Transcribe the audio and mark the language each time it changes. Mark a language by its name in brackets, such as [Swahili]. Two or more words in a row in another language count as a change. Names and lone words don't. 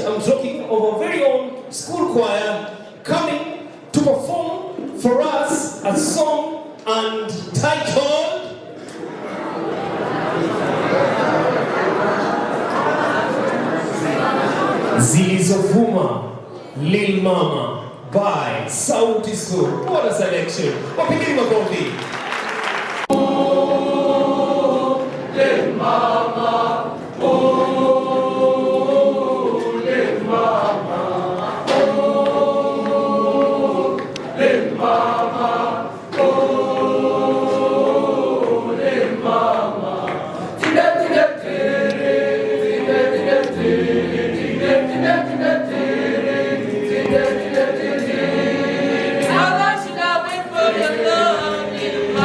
[English] I'm talking of our very own school choir coming to perform for us a song and titled Zilizovuma Lil Mama by Sauti Sol. What a selection! [Swahili] Wapigeni makofi. [English] Oh, Lil Mama, oh, Lil Mama, oh, Lil Mama, oh, Lil Mama. Tine tine tere, tine tine tere, tine tine tine tere, tine tine tine. How long should I wait for your love?